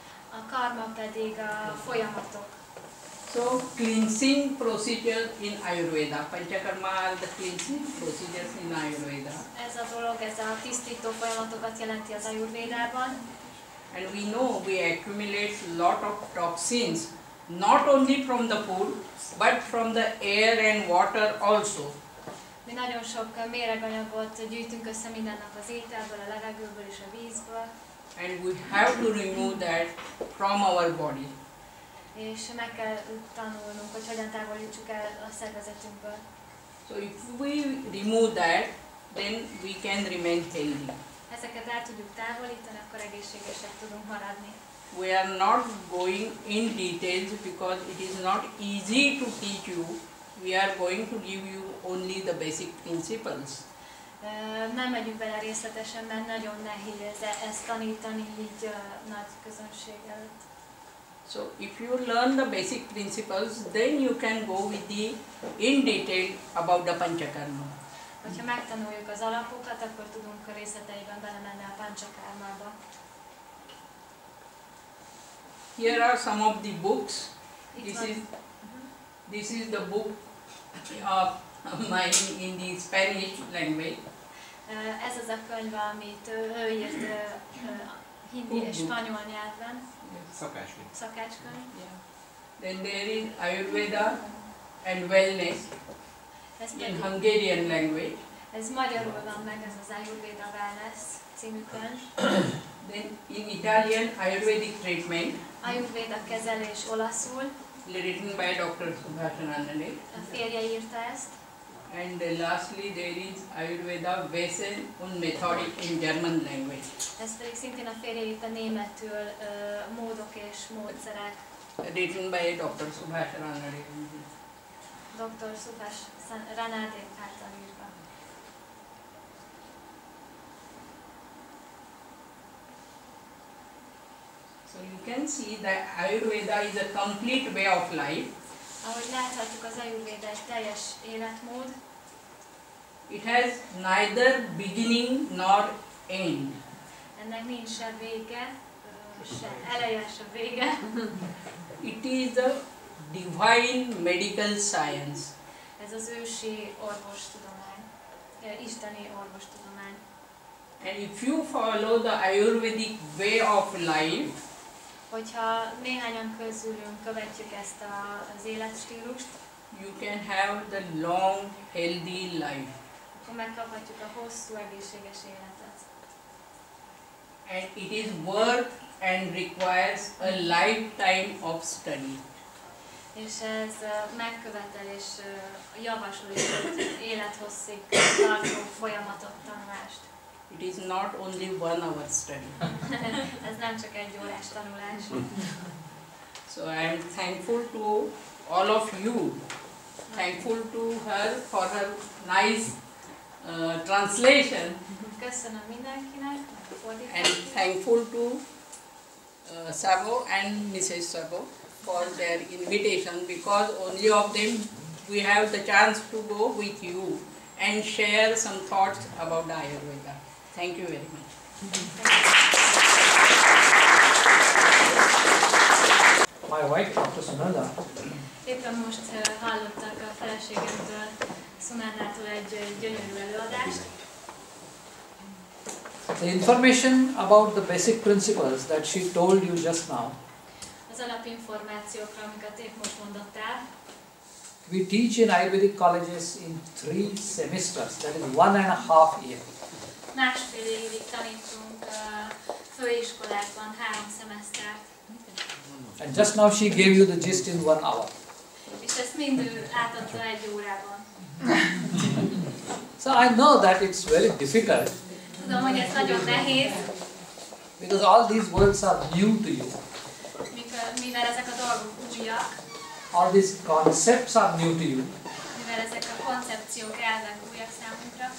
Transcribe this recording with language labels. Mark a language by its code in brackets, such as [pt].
[hu] A karma pedig a folyamatok. [en] So cleansing procedure in Ayurveda. Panchakarma are the cleansing procedures in Ayurveda. [hu] Ez a dolog, ez a tisztító folyamatokat jelenti az Ajurvédában. [en] And we know we accumulate lot of toxins, not only from the food, but from the air and water also. [hu] Mi nagyon sok méreganyagot gyűjtünk össze minden nap az ételből, a levegőből és a vízből. [en] And we have to remove that from our body. [hu] És meg kell tanulnunk, hogy hogyan távolítsuk el a szervezetünkből. [en] So if we remove that, then we can remain healthy. [hu] Ezeket el tudjuk távolítani, akkor egészségesek tudunk maradni. [en] We are not going in details because it is not easy to teach you. We are going to give you only the basic principles. [hu] Nem megyünk bele részletesen, mert nagyon nehéz ezt tanítani így nagy közönség előtt. [en] So if you learn the basic principles, then you can go with the in detail about the Panchakarma. [hu] Ha megtanuljuk az alapokat, akkor tudunk a részleteiben belemenni a Panchakarmába. [en] here are some of the books. [hu] Itt van. [en] This is the book of mine in the Spanish language. [hu] Ez az a könyv, amit ő írt hindi és spanyol nyelven. Szakácskönyv. [en] Yeah. Then there is Ajurveda and Wellness in Hungarian language. [hu] Ez magyarul van meg, ez az Ajurveda Wellness című könyv. [en] Then in Italian, Ayurvedic treatment. [hu] Ajurvéda kezelés olaszul. [en] Written by Dr. Subhash Ranade. [hu] A férje írta ezt. [en] And lastly, there is Ayurveda Wesen und Methodik in German language. [hu] Ez pedig szintén a férje írta németül, módok és módszerek. [en] Written by Dr. Subhash Ranade. [hu] Dr. Subhash Ranade által írva. [en] So you can see that Ayurveda is a complete way of life. [hu] Ahogy láthatjuk, az Ajurvéda egy teljes életmód. [en] It has neither beginning nor end. [hu] Ennek nincs se vége, se eleje, se vége. [en] It is a divine medical science. [hu] Ez az ősi orvostudomány, isteni orvostudomány. [en] And if you follow the Ayurvedic way of life, [hu] Hogyha néhányan közülünk követjük ezt az életstílust, [en] you can have the long, healthy life. [hu] akkor megkaphatjuk a hosszú, egészséges életet. [en] And it is worth and requires a lifetime of study. [hu] És ez megkövetel és javasol is egy élethosszig tartó folyamatot, tanulást. [en] It is not only 1 hour study. [hu] Ez nem csak egy órás tanulás. [en] So I am thankful to all of you. Thankful to her for her nice translation. [hu] Köszönöm mindenkinek, a [en] And [hu] fordítást. [en] thankful to Sabo and Mrs. Sabo for their invitation, because only of them we have the chance to go with you and share some thoughts about the Ayurveda. Thank you very much. My wife, Dr. Sunanada, [hu] Éppen most hallottak a feleségemtől, Sunanádától egy gyönyörű előadást. [en] the information about the basic principles that she told you just now, [hu] Az alapinformációkra, amiket épp most mondott el, [en] we teach in Ayurvedic colleges in 3 semesters, that is 1.5 years. [hu] másfél évig tanítunk főiskolában 3 szemesztert. [en] And just now she gave you the gist in 1 hour. [hu] És ezt mind ő átadta 1 órában. [en] So I know that it's very difficult [hu] Tudom, hogy ez nagyon nehéz, [en] because all these words are new to you. [hu] mivel ezek a dolgok újak, [en] All these concepts are new to you. [hu] mivel ezek a koncepciók, elvek újak számunkra,